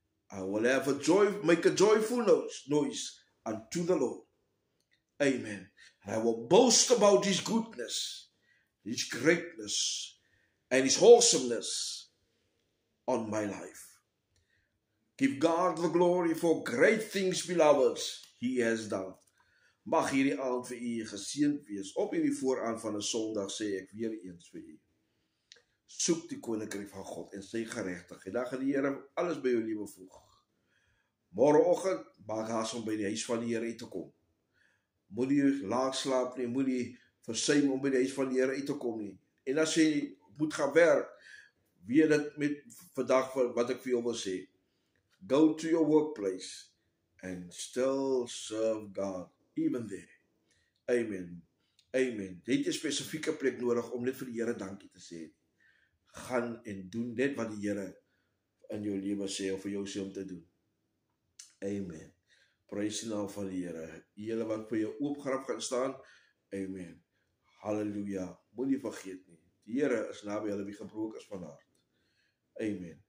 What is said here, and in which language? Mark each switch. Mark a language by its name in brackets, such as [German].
[English] I will make a joyful noise unto the Lord. Amen. And I will boast about his goodness, his greatness, and his awesomeness on my life. Give God the glory for great things, beloved, he has done. [Afrikaans] Mag hierdie aand vir u geseënd wees. Op hierdie vooraand van 'n Sondag sê ek weer eens vir u. Soek die koninkryk van God en sy geregtigheid. Dan gaan die Here alles by jou lewe voeg. Môreoggend maak haas om by die huis van die Here uit te kom. Moenie laat slaap nie, moenie versuim om by die huis van die Here uit te kom nie. En as jy moet gaan werk, weet dit met vandag wat ek vir jou wil sê. [English] Go to your workplace and still serve God, even there. Amen. Amen. [Afrikaans] Jy het 'n spesifieke plek nodig om net vir die Here dankie te sê. Gaan en doen net wat die Here in jou lewe sê of vir jou sê om te doen. Amen. Prys die naam van die Here. Julle wat vir jou oopgerap gaan staan. Amen. Halleluja. Moenie vergeet nie. Die Here is naby hulle wie gebroken is van hart. Amen.